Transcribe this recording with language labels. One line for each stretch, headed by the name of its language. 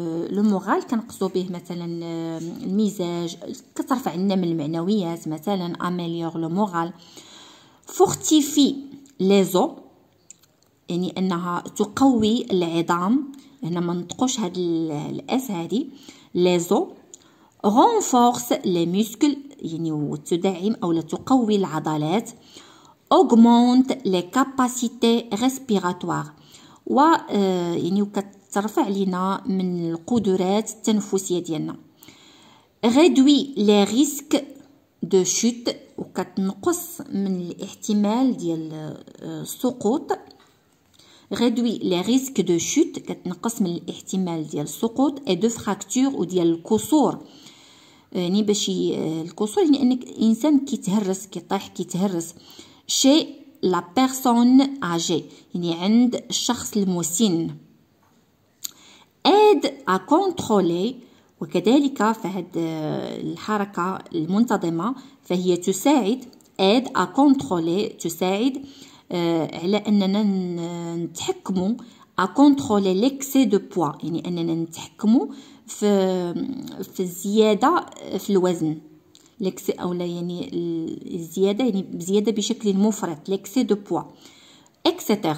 Arabic: لو مورال كنقصدو به مثلا المزاج كترفع لنا من المعنويات مثلا
French: améliore le moral. fortifie les os
Arabic: يعني انها تقوي العظام. هنا ما نطقوش هاد الاس هادي les os.
French: renforce les muscles
Arabic: يعني وتدعم او لا تقوي العضلات.
French: augmente les capacités respiratoires
Arabic: و يعني وكترفع لينا من القدرات التنفسيه ديالنا.
French: réduit les risques de chute
Arabic: وكتنقص من الاحتمال ديال السقوط.
French: réduit les risques de chute
Arabic: كتنقص من الاحتمال ديال السقوط
French: et de fracture
Arabic: وديال الكسور. يعني باش الكسور يعني انك انسان كيتهرس كيطيح كيتهرس.
French: chez la personne âgée
Arabic: يعني عند الشخص المسن.
French: aide à contrôler
Arabic: وكذلك فهاد الحركة المنتظمة فهي تساعد aide à contrôler تساعد على أننا نتحكموا
French: à contrôler l'excès de poids
Arabic: يعني أننا نتحكموا في الزيادة في الوزن l'excès أو لا يعني الزيادة يعني بزيادة بشكل مفرط
French: l'excès de poids etc.